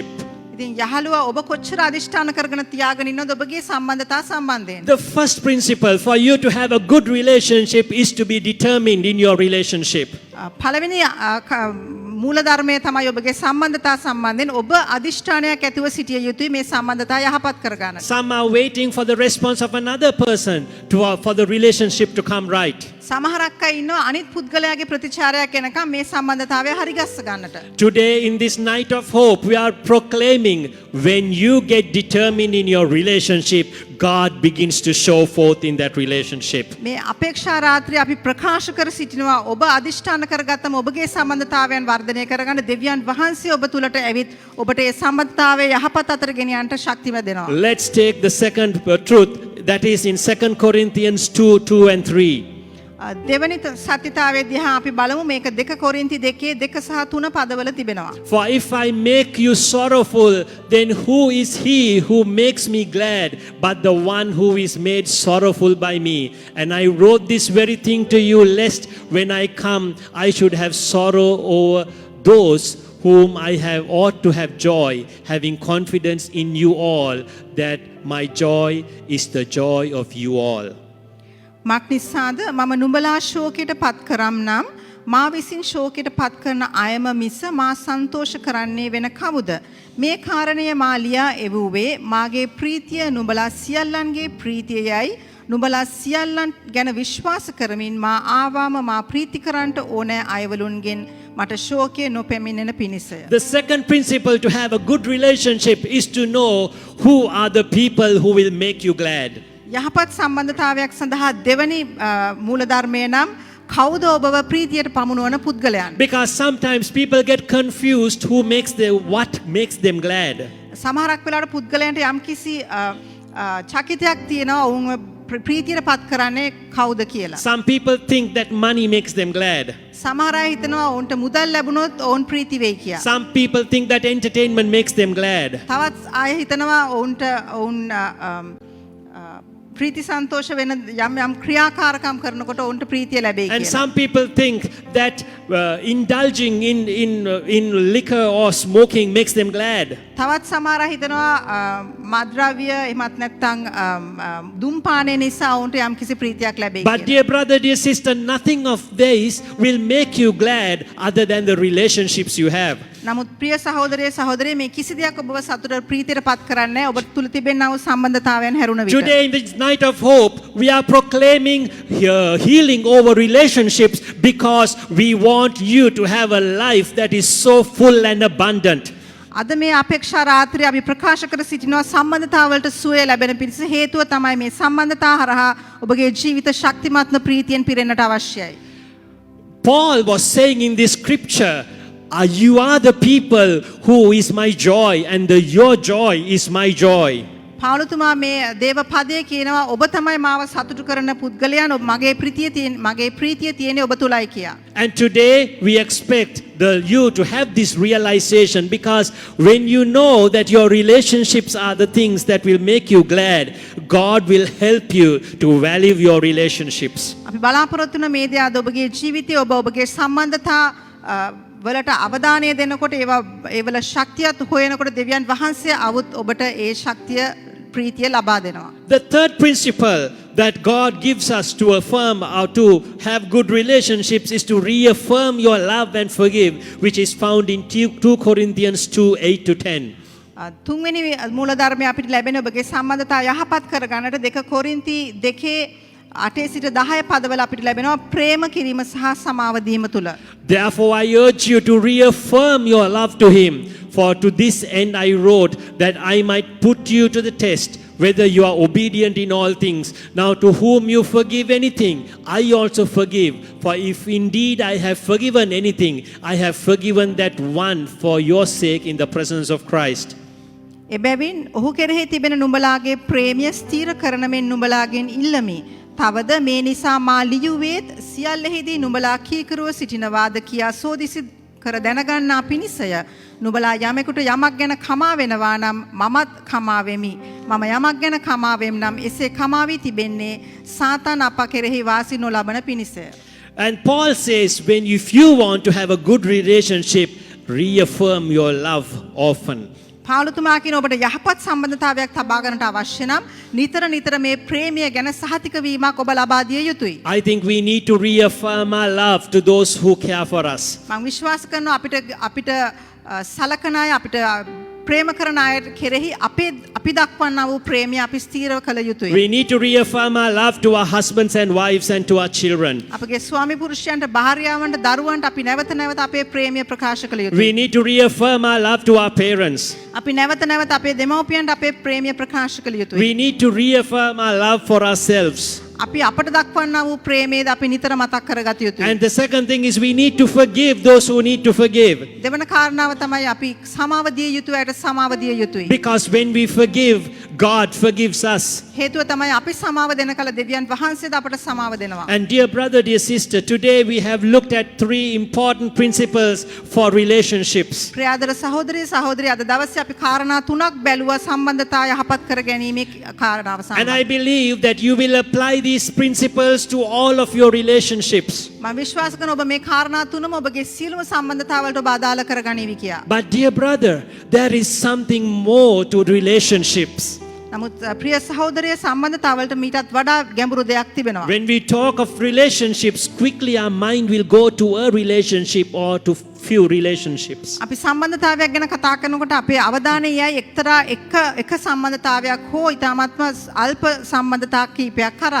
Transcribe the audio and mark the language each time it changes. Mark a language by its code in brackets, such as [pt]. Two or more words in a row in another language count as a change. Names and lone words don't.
[si] ඉතින් යහළුවා ඔබ කොච්චර අධිෂ්ඨාන කරගෙන තියාගෙන ඉන්නවද ඔබගේ සම්බන්ධතා සම්බන්ධයෙන්? [en] The first principle for you to have a good relationship is to be determined in your relationship. [si] පළවෙනි මූලධර්මය තමයි ඔබගේ සම්බන්ධතා සම්බන්ධයෙන් ඔබ අධිෂ්ඨානයක් ඇතිව සිටිය යුතුයි මේ සම්බන්ධතා යහපත් කරගන්න. [en] Some are waiting for the response of another person for the relationship to come right. [si] සමහරක් අය ඉන්නවා අනිත් පුද්ගලයාගේ ප්‍රතිචාරයක් එනකම් මේ සම්බන්ධතාවය හරි ගස්ස ගන්නට. [en] Today in this night of hope, we are proclaiming when you get determined in your relationship, God begins to show forth in that relationship. [si] මේ අපේක්ෂා රාත්‍රියේ අපි ප්‍රකාශ කර සිටිනවා ඔබ අධිෂ්ඨාන කරගත්තම ඔබගේ සම්බන්ධතාවයන් වර්ධනය කරගන්න දෙවියන් වහන්සේ ඔබ තුලට ඇවිත් ඔබට ඒ සම්බන්ධතාවය යහපත් අතර ගෙනියන්නට ශක්තිමත් දෙනවා. [en] Let's take the second truth that is in 2 Corinthians 2:2 and 3. [si] දෙවනි සත්‍යතාවය දිහා අපි බලමු මේක 2 කොරින්ති 2 සහ 3 පදවල තිබෙනවා. [en] For if I make you sorrowful, then who is he who makes me glad but the one who is made sorrowful by me? And I wrote this very thing to you, lest when I come I should have sorrow over those whom I have ought to have joy, having confidence in you all, that my joy is the joy of you all. [si] මක් නිසාද මම නුඹලා ශෝකයට පත් කරම් නම් මා විසින් ශෝකයට පත් කරන අයම මිස මා සන්තෝෂ කරන්නේ වෙන කවුද? මේ කාරණය මා ලියා එවුවේ මාගේ ප්‍රීතිය නුඹලා සියල්ලන්ගේ ප්‍රීතියයි නුඹලා සියල්ලන් ගැන විශ්වාස කරමින් මා ආවාම මා ප්‍රීති කරන්නට ඕනෑ අයවලුන්ගෙන් මට ශෝකය නොපැමිණෙන පිණිසය. [en] The second principle to have a good relationship is to know who are the people who will make you glad. [si] යහපත් සම්බන්ධතාවයක් සඳහා දෙවනි මූලධර්මය නම් කවුද ඔබව ප්‍රීතියට පමුණුවන පුද්ගලයන්? [en] Because sometimes people get confused what makes them glad. [si] සමහරක් වෙලාවට පුද්ගලයන්ට යම්කිසි චකිතයක් තියෙනවා ඔවුන්ව ප්‍රීතියට පත් කරන්නේ කවුද කියලා. [en] Some people think that money makes them glad. [si] සමහර අය හිතනවා ඔවුන්ට මුදල් ලැබුණොත් ඔවුන් ප්‍රීති වෙයි කියලා. [en] Some people think that entertainment makes them glad. [si] තවත් අය හිතනවා ඔවුන් ප්‍රීති සන්තෝෂ වෙන යම් ක්‍රියාකාරකම් කරනකොට ඔවුන්ට ප්‍රීතිය ලැබෙයි [en] And [si] කියලා. [en] some people think that indulging in liquor or smoking makes them glad. [si] තවත් සමහර අය හිතනවා මත්ද්‍රව්‍ය එහෙමත් නැත්නම් දුම්පානය නිසා ඔවුන්ට යම්කිසි ප්‍රීතියක් ලැබෙයි [en] But [si] කියලා. [en] dear brother, dear sister, nothing of this will make you glad other than the relationships you have. [si] නමුත් ප්‍රිය සහෝදරයේ සහෝදරිය මේ කිසි දෙයක් ඔබව සතුට ප්‍රීතියට පත් කරන්නේ නැහැ. ඔබ තුල තිබෙනා වූ සම්බන්ධතාවයන් හැරුණ විට. [en] Today in this night of hope, we are proclaiming healing over relationships because we want you to have a life that is so full and abundant. [si] අද මේ අපේක්ෂා රාත්‍රිය අපි ප්‍රකාශ කර සිටිනවා සම්බන්ධතාවලට සුවය ලැබෙන පිණිස හේතුව තමයි මේ සම්බන්ධතා හරහා ඔබගේ ජීවිත ශක්තිමත්ව ප්‍රීතියෙන් පිරෙන්නට අවශ්‍යයි. [en] Paul was saying in this scripture, you are the people who is my joy and your joy is my joy. [si] පාවුලතුමා මේ දේව පදයේ කියනවා ඔබ තමයි මාව සතුටු කරන පුද්ගලයන් මගේ ප්‍රීතිය තියෙන්නේ ඔබ තුලයි කියා. [en] And today we expect you to have this realization, because when you know that your relationships are the things that will make you glad, God will help you to value your relationships. [si] අපි බලාපොරොත්තු වෙන මේ දේ අද ඔබගේ ජීවිතයේ ඔබගේ සම්බන්ධතා වලට අවධානය දෙනකොට ඒවල ශක්තියත් හොයනකොට දෙවියන් වහන්සේ අවුත් ඔබට ඒ ශක්තිය ප්‍රීතිය ලබා දෙනවා. [en] The third principle that God gives us to affirm or to have good relationships is to reaffirm your love and forgive, which is found in 2 Corinthians 2:8-10. [si] තුන්වෙනි මූලධර්මය අපිට ලැබෙන ඔබගේ සම්බන්ධතාව යහපත් කරගන්නට 2 කොරින්ති 2:8 සිට 10 පදවල අපිට ලැබෙනවා ප්‍රේම කිරීම සහ සමාව දීම තුල. [en] Therefore I urge you to reaffirm your love to him. For to this end I wrote, that I might put you to the test, whether you are obedient in all things. Now to whom you forgive anything, I also forgive. For if indeed I have forgiven anything, I have forgiven that one for your sake in the presence of Christ. [si] එබැවින් ඔහු කෙරෙහි තිබෙන නුඹලාගේ ප්‍රේමය ස්ථීර කරන මෙන් නුඹලාගෙන් ඉල්ලමි. තවද මේ නිසා මා ලියුවේත් සියල්ලෙහිදී නුඹලා කීකරුව සිටිනවාද කියා සෝදිසි කර දැනගන්නා පිණිසය. නුඹලා යමෙකුට යමක් ගැන කමා වෙනවා නම් මමත් කමා වෙමි. මම යමක් ගැන කමා වෙම් නම් එසේ කමා වී තිබෙන්නේ සාතන් අප කෙරෙහි වාසි නොලබන පිණිසය. [en] And Paul says, when if you want to have a good relationship, reaffirm your love often. [si] පාවුලතුමා කියන ඔබට යහපත් සම්බන්ධතාවයක් තබා ගන්නට අවශ්‍ය නම් නිතර නිතර මේ ප්‍රේමය ගැන සහතික වීමක් ඔබ ලබා දිය යුතුයි. [en] I think we need to reaffirm our love to those who care for us. [si] මම විශ්වාස කරනවා අපිට සලකන අය අපිට ප්‍රේම කරන අය කෙරෙහි අපි දක්වන්නා වූ ප්‍රේමය අපි ස්ථීරව කළ යුතුයි. [en] We need to reaffirm our love to our husbands and wives and to our children. [si] අපගේ ස්වාමි පුරුෂයන්ට භාර්යාවන්ට දරුවන්ට අපි නැවත නැවත අපේ ප්‍රේමය ප්‍රකාශ කළ යුතුයි. [en] We need to reaffirm our love to our parents. [si] අපි නැවත නැවත අපේ දෙමව්පියන්ට අපේ ප්‍රේමය ප්‍රකාශ කළ යුතුයි. [en] We need to reaffirm our love for ourselves. [si] අපි අපට දක්වන්නා වූ ප්‍රේමයද අපි නිතර මතක් කරගත යුතුයි. [en] And the second thing is we need to forgive those who need to forgive. [si] දෙවන කාරණාව තමයි අපි සමාව දිය යුතු අයට සමාව දිය යුතුයි. [en] Because when we forgive, God forgives us. [si] හේතුව තමයි අපි සමාව දෙන කල දෙවියන් වහන්සේද අපට සමාව දෙනවා. [en] And dear brother, dear sister, today we have looked at 3 important principles for relationships. [si] ප්‍රියාදර සහෝදරී අද දවසේ අපි කාරණා තුනක් බැලුවා සම්බන්ධතා යහපත් කර ගැනීමේ කාරණාව සම්බන්ධව. [en] And I believe that you will apply these principles to all of your relationships. [si] මම විශ්වාස කරනවා ඔබ මේ කාරණා තුනම ඔබගේ සියලුම සම්බන්ධතාවලට ඔබ අදාළ කරගනිවි කියා. [en] But dear brother, there is something more to relationships. [si] නමුත් ප්‍රිය සහෝදරය සම්බන්ධතාවලට මීටත් වඩා ගැඹුරු දෙයක් තිබෙනවා. [en] When we talk of relationships, quickly our mind will go to a relationship or to few relationships. [si] අපි සම්බන්ධතාවයක් ගැන කතා කරනකොට අපේ අවධානය යයි එක්තරා එක සම්බන්ධතාවයක් හෝ ඊටාත්ම අල්ප සම්බන්ධතා කීපයක් කරා.